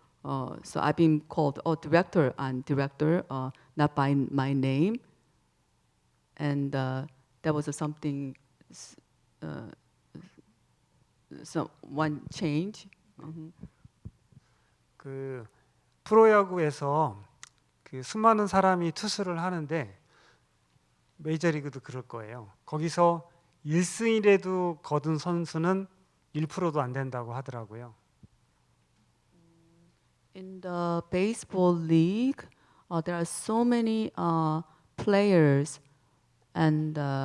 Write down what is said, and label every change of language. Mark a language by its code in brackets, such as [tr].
[en] So I've been called director and director, not by my name. And that was something, one change. [ko] 그 프로야구에서 그 수많은 사람이 투수를 하는데 메이저리그도 그럴 거예요. 거기서 1승이라도 거둔 선수는 1%도 안 된다고 하더라고요. [en] In the baseball league, there are so many players and